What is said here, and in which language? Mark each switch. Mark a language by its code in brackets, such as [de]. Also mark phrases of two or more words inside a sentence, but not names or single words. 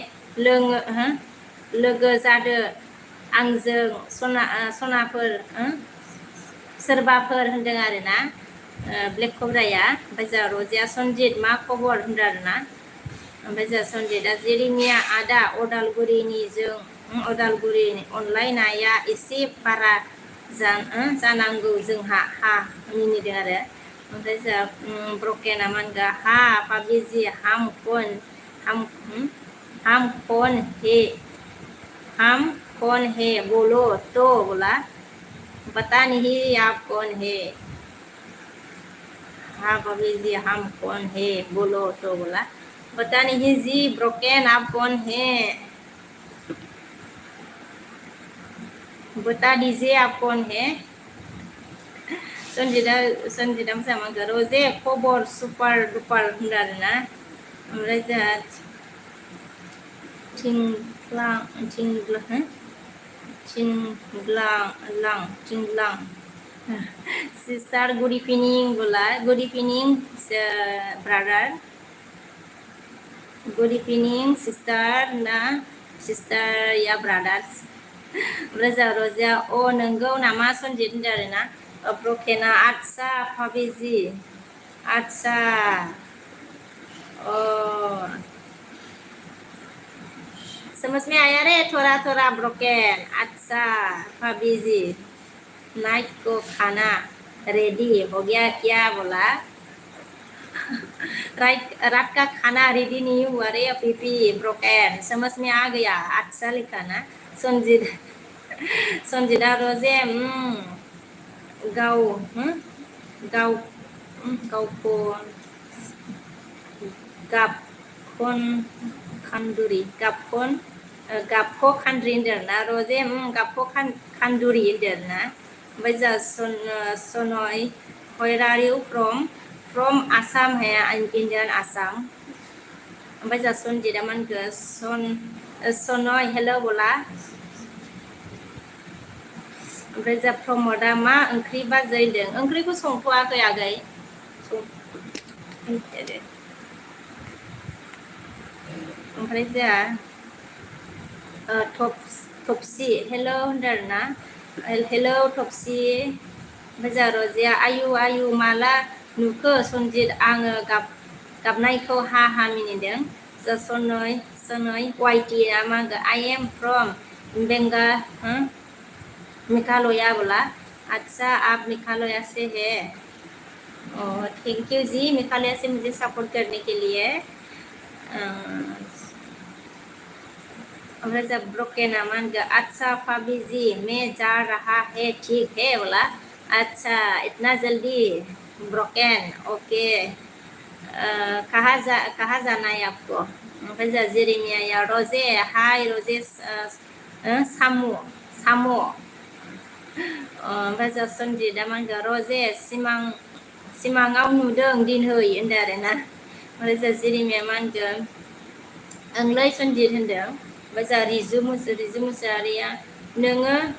[brx] लोगो जादो आंजों सनाफोर सोरबाफोर होनदों आरो ना ब्लेक कब्राया ओमफ्राय जोंहा रजेया सनजित मा खबर होनदों आरो ना ओमफ्राय जोंहा सनजितआ जेरिमिया आदा अदालगुरिनि अनलायनाया एसे बारा जानांगौ जोंहा हा मिनिदों आरो ओमफ्राय जोंहा ब्रकेना मा होनगोन हा पाबिजि [hi] हम कौन है बोलो तो बोला पता नहीं आप कौन है हाँ भाभी जी हम कौन है बोलो तो बोला पता नहीं जी ब्रोकेन आप कौन है बता दीजिए आप कौन है [brx] सनजितआ मोजां मोनगोन रजे खबर सुपार डुपार होनदों आरो ना ओमफ्राय जोंहा थिंग्लां [en] sister good evening [brx] बोला [en] good evening brother good evening sister [brx] ना sister या brothers रोजा रोजा अ नंगौ नामा सनजित होनदों आरो ना ब्रकेना आतसा भाबिजि आतसा [hi] समझ में आया रे थोड़ा थोड़ा ब्रोकन अच्छा भाभी जी नाइट को खाना रेडी हो गया क्या बोला रात का खाना रेडी नहीं हुआ रे अभी भी ब्रोकन समझ में आ गया अच्छा लिखा ना [brx] संजीत संजीता रोजे गाव गाव गावखौ गाबखन खानदुरि गाबखन गाबख खानद्रि होनदों ना रजे गाबख खानदुरि होनदों ना ओमफ्राय जा सनय [en] where are you from [hi] Assam है Indian Assam [brx] ओमफ्राय जा सनजिदा मानखो सनय हेलो बोला ओमफ्राय जा प्रमदा मा ओंख्रि बाजैदों ओंख्रिखौ संथ'वाखै आगै ओमफ्राय जा थपसि हेलो होनदों ना हेलो थपसि ओमफ्राय जा रजिया आयु माला नुखो सनजित आङो गाबनायखौ हा मिनिदों जा सनय वाइटि मा [en] I am from मेघालया [brx] बोला [hi] अच्छा आप मेघालया से है थैंक यू जी मेघालय से मुझे सपोर्ट करने के लिए और जब ब्रोकन मान गया अच्छा भाभी जी मैं जा रहा है ठीक है बोला अच्छा इतना जल्दी ब्रोकन ओके कहाँ जाना है आपको [brx] ओमफ्राय जा जेरेमिया या रोजे हाय रोजे सामु ओमफ्राय जा सनजिदा [hi] मान गया [brx] रोजे सिमाङाव नुदों दिनहै होनदों आरो ना ओमफ्राय जा जेरेमिया [hi] मान गया [brx] ओंलै सनजित होनदों ओमफ्राय जा रिजु मुसाहारिया नोङो